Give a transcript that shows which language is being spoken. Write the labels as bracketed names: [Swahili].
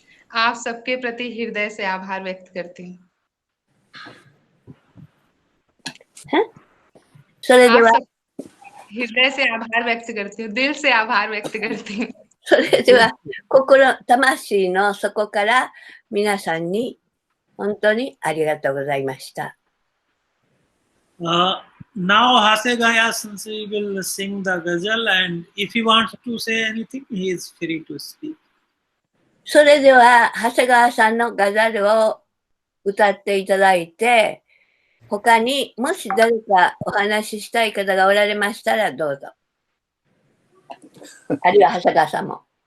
[Hindi] आप सबके प्रति हृदय से आभार व्यक्त करती हूँ। [Japanese] それでは [Hindi] हृदय से आभार व्यक्त करती हूँ, दिल से आभार व्यक्त करती हूँ। [Japanese] それでは魂の底から皆さんに本当にありがとうございました。 [English] Now Hasegawa Sensei will sing the ghazal, and if he wants to say anything, he is free to speak. [Japanese] それでは長谷川さんのガザルを歌っていただいて、他にもし誰かお話ししたい方がおられましたらどうぞ。あるいは長谷川さんも。